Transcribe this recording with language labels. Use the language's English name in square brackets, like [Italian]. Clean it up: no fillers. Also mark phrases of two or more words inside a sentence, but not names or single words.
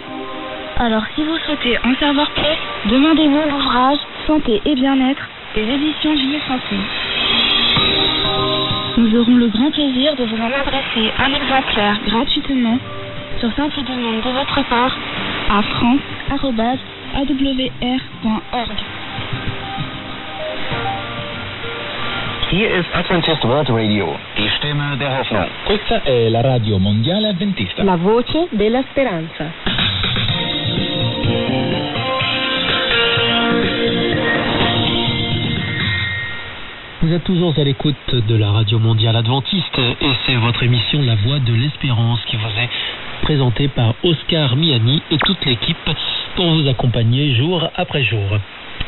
[French] Alors, si vous souhaitez en savoir plus, demandez-vous l'ouvrage Santé et bien-être des éditions Vie et Santé. Nous aurons le grand plaisir de vous en adresser un exemplaire gratuitement sur simple demande de votre part à france@awr.org. [German] Hier ist Adventist World Radio, die Stimme der Hoffnung. [Italian] Questa è la radio mondiale adventista. La voce della speranza. [French] Vous êtes toujours à l'écoute de la Radio Mondiale Adventiste et c'est votre émission La Voix de l'Espérance qui vous est présentée par Oscar Miani et toute l'équipe pour vous accompagner jour après jour.